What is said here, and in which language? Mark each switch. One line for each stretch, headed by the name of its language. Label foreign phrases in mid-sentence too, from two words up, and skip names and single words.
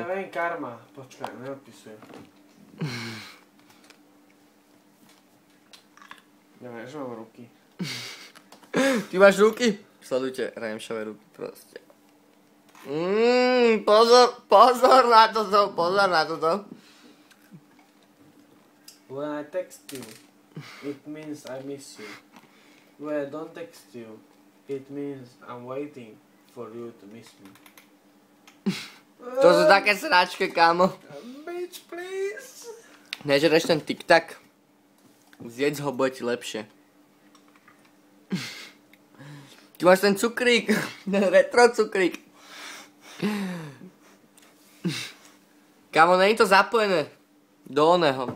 Slovak: Ja viem, karma. Počkaj, neodpisujem. Ja viem, že mám ruky. Ty máš ruky? Sledujte Remšové ruky proste. Pozor na toto, pozor na toto.
English: When I text you, it means I miss you. When I don't text you, it means I'm waiting for you to miss me.
Slovak: To sú také sračky, kámo.
English: Bitch, please.
Slovak: Nežereš ten tik-tak? Zjedz ho, bude ti lepšie. Ty máš ten cukrík, ten retro cukrík. Kámo, není to zapojené do oného.